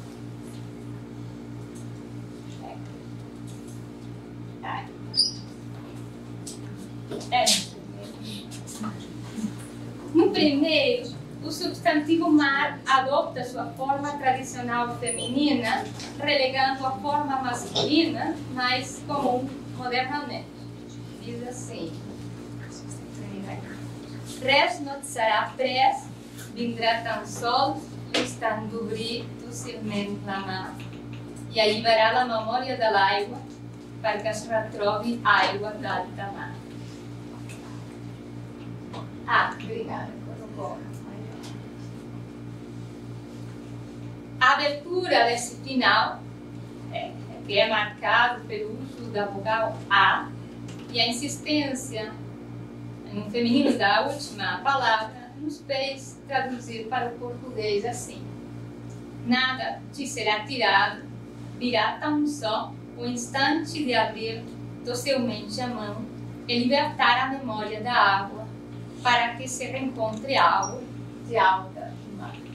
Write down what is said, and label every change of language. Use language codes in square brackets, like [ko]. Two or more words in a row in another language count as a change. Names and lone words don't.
[pt] No primeiro, o substantivo mar adopta sua forma tradicional feminina, relegando a forma masculina mais comum modernamente. Diz assim: [ca] res not serà pres, vindrà tan sols, estant d'obrir dòcilment la mà, e alliberar la memòria de l'aigua perquè es retrobi aigua d'alta mar. [pt] Obrigada, colocou. A abertura desse final, que é marcado pelo uso da vogal A, e a insistência no feminino da última palavra, nos fez traduzir para o português assim: nada te será tirado, virá tão só o instante de abrir docilmente a mão e libertar a memória da água, para que se reencontre algo de alta mar.